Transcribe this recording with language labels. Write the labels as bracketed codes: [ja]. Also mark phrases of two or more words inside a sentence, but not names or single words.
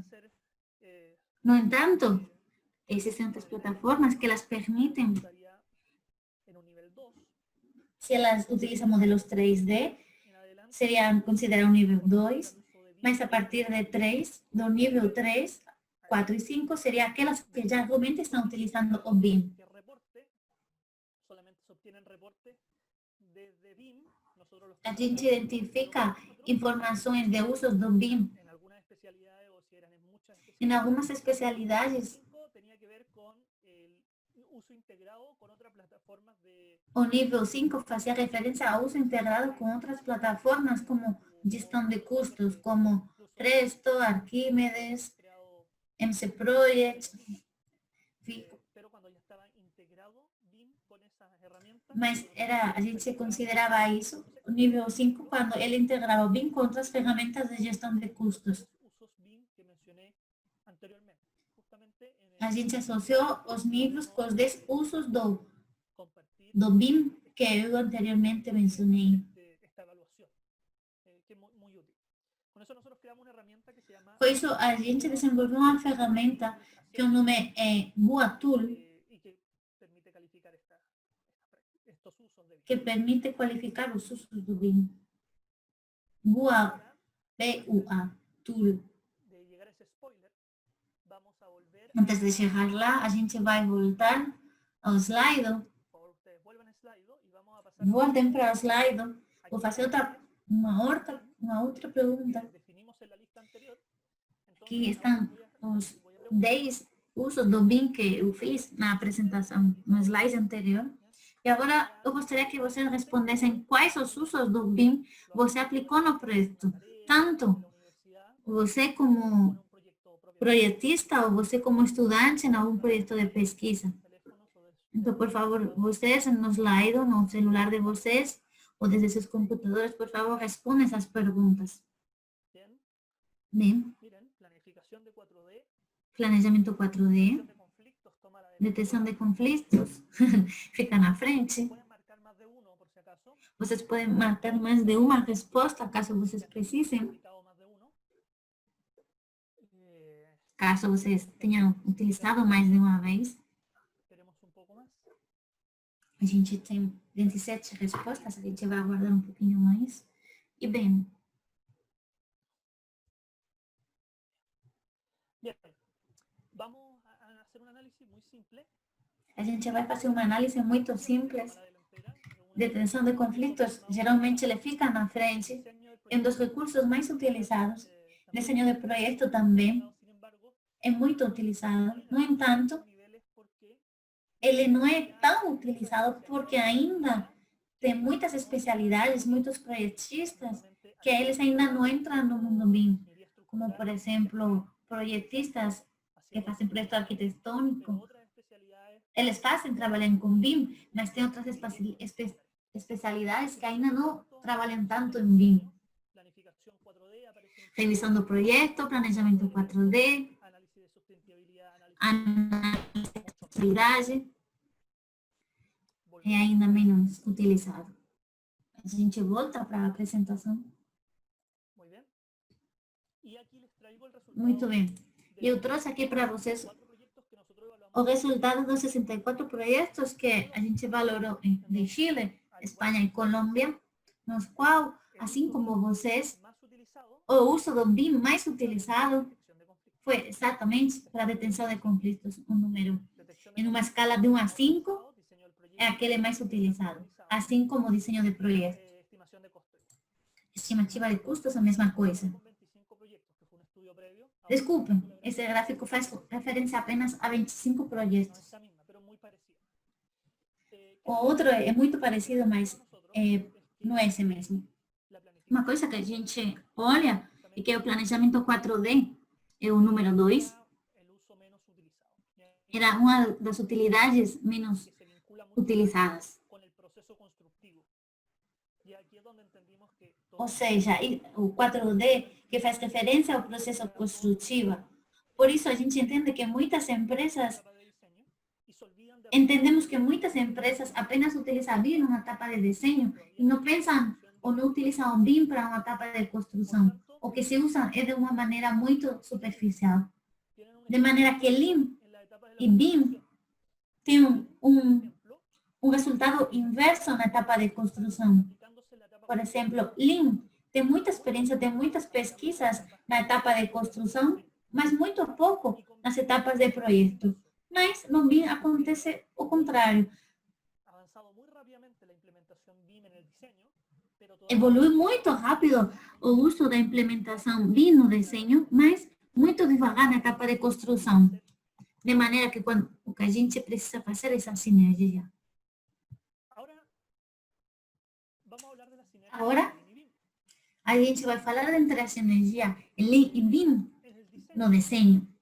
[pt] No entanto, existem outras plataformas que elas permitem, se elas utilizam modelos 3D, seriam considerados nível 2, mas a partir de 3, do nível 3, 4 e 5, seriam aquelas que já realmente estão utilizando o BIM. A gente identifica informações de usos do BIM. Em algumas especialidades, [es] uso integrado con otras plataformas de [pt] O nível 5 fazia referência ao uso integrado com outras plataformas como gestão de custos, como Presto, Arquímedes, [es] creado, MC Project. pero cuando ya estaba integrado BIM con esas herramientas, [pt] Mas a gente considerava isso, o nível 5, quando ele integrava o BIM com outras ferramentas de gestão de custos. [es] los usos BIM que mencioné anteriormente. Justamente en [pt] A gente associou os níveis com os 10 usos [es] compartir [pt] do BIM que eu anteriormente mencionei. [es] esta evaluación, que es muy útil. Con eso nosotros creamos una herramienta que se llama [pt] Com isso, a gente desenvolveu uma ferramenta que o nome é Boa Tool, [es] y que permite calificar estos usos de BIM. [pt] que permite qualificar os usos do BIM. Boa, B-U-A, Tool. [es] De llegar a ese spoiler, vamos a volver [pt] Antes de chegar lá, a gente vai voltar ao slide. [es] por favor, ustedes vuelvan a Slido y vamos a pasar [pt] Voltem para o slide. Vou fazer [es] aquí [pt] uma outra pergunta. [es] definimos en la lista anterior. [pt] Aqui estão os 10 usos do BIM que eu fiz na apresentação, no slide anterior. E agora eu gostaria que vocês respondessem quais os usos do BIM você aplicou no projeto. Tanto você como projetista ou você como estudante em algum projeto de pesquisa. Então, por favor, vocês no slide, no celular de vocês, ou desde seus computadores, por favor, respondam essas perguntas. Bem, [es] Miren, planificación de 4D, [pt] planejamento 4D, [es] de conflictos, toma la [pt] detecção de conflitos, fica na frente. [es] pueden marcar más de uno por si acaso, [pt] Vocês podem marcar mais de uma resposta, caso vocês precisem, [es] aplicado más de uno. [pt] caso vocês tenham utilizado mais de uma vez. [es] Esperemos un poco más. [pt] A gente tem 27 respostas, a gente vai aguardar um pouquinho mais. E bem, [es] Bien, vamos a hacer un análisis muy simple. [pt] a gente vai fazer uma análise muito simples. [es] Para delantera, de una [pt] Detenção de conflitos, geralmente ele fica na frente, [es] diseño del [pt] é um dos recursos mais utilizados. Desenho de projeto também [es] Sin embargo, [pt] é muito utilizado. No entanto, [es] niveles porque [pt] ele não é tão utilizado porque ainda tem muitas especialidades, muitos projetistas, que eles ainda não entram no mundo BIM. Como, por exemplo, projetistas que fazem projeto arquitetônico, [es] otras especialidades [pt] eles fazem, trabalham com BIM, mas tem outras especialidades que ainda não trabalham tanto em BIM. [es] planificación 4D, aparece un [pt] Revisão do projeto, planejamento 4D, [es] análisis de sustentabilidad, análisis [pt] análise de sustentabilidade, é ainda menos utilizado. A gente volta para a apresentação. [es] muy bien. Y aquí les traigo el resultado [pt] Muito bem. [es] de [pt] Eu trouxe aqui para vocês [es] 4 proyectos que nosotros evaluamos [pt] o resultado dos 64 projetos que a gente valorou de Chile, Espanha e Colômbia, nos qual, assim como vocês, [es] más utilizado, [pt] o uso do BIM mais utilizado [es] detección de conflictos. [pt] foi exatamente para a detenção de conflitos, um número. [es] Detección de [pt] Em uma escala de 1 a 5, [es] conflictos, diseño del proyecto, [pt] é aquele mais utilizado, assim como o desenho de projeto. [es] estimación de costes. [pt] Estimativa de custos, a mesma coisa. [es] Con 25 proyectos, que fue un estudio previo, ahora [pt] Desculpem, esse gráfico faz referência apenas a 25 [es] no [pt] projetos. [es] esa misma, pero muy parecida. [pt] O outro é muito parecido, mas não é esse mesmo. [es] La planificación [pt] Uma coisa que a gente olha é que o planejamento 4D é o número 2, [es] el uso menos utilizado. [pt] era uma das utilidades menos [es] Que se vincula mucho [pt] utilizadas. [es] con el proceso constructivo. Y aquí es donde entendimos que [pt] Ou seja, o 4D que faz referência ao processo construtivo. Por isso, a gente entende que muitas empresas, [es] etapa de diseño y se olvidan de [pt] entendemos que muitas empresas apenas utilizam BIM numa etapa de desenho e não pensam ou não utilizam o BIM para uma etapa de construção. O que se usa é de uma maneira muito superficial. [es] tienen un [pt] De maneira que Lean [es] en la etapa de [pt] e [es] la [pt] BIM têm [es] ejemplo, [pt] um resultado inverso na etapa de construção. [es] aplicándose en la etapa [pt] Por exemplo, Lean tem muita experiência, tem muitas pesquisas na etapa de construção, mas muito pouco nas etapas de projeto. Mas no BIM acontece o contrário. [es] avanzado muy rápidamente la implementación BIM en el diseño, pero todavía [pt] Evolui muito rápido o uso da implementação BIM no desenho, mas muito devagar na etapa de construção. de maneira que quando o que a gente precisa fazer é essa sinergia. Agora, a gente vai falar entre a sinergia Lean e BIM no desenho.